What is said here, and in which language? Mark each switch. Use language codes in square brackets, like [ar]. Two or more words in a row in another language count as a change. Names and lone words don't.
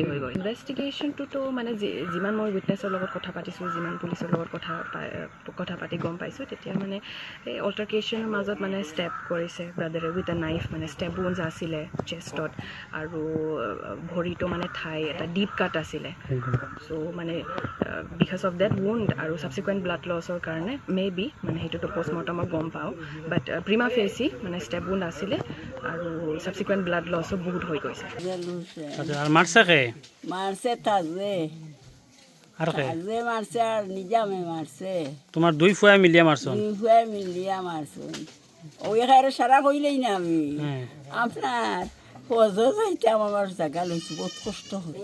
[as] হৈ গ'ল ইনভেষ্টিগেশ্যনটোতো মানে যিমান মই উইটনেছৰ লগত কথা পাতিছোঁ যিমান পুলিচৰ লগত কথা পাতি গম পাইছোঁ তেতিয়া মানে এই অল্টাৰকেশ্যনৰ মাজত মানে ষ্টেপ কৰিছে ব্ৰাদাৰে [en] with a knife [as] মানে [en] stab wounds [as] আছিলে চেষ্টত আৰু ভৰিটো মানে ঠাই এটা [en] deep cut [as] আছিলে চ' মানে [en] because of that wound [as] আৰু [en] subsequent blood loss [as] কাৰণে [en] may be [as] মানে সেইটোতো পষ্টমৰ্টমত গম পাওঁ [en] but prima facie [as] মানে [en] stab wound [as] আছিলে আৰু [en] subsequent blood loss [as] বহুত হৈ গৈছে [syl] আর মারছে কে মারছে তাজে আর কে তাজে মারছে আর নিজামে মারছে তোমার দুই ফুয়া মিলিয়া মারছন দুই ফুয়ে মিলিয়া মারছে ওই খাইরে সারা কইলেই না আমি আপনার ফজো যাইতাম আমার জায়গা লইছি বহুত কষ্ট হয়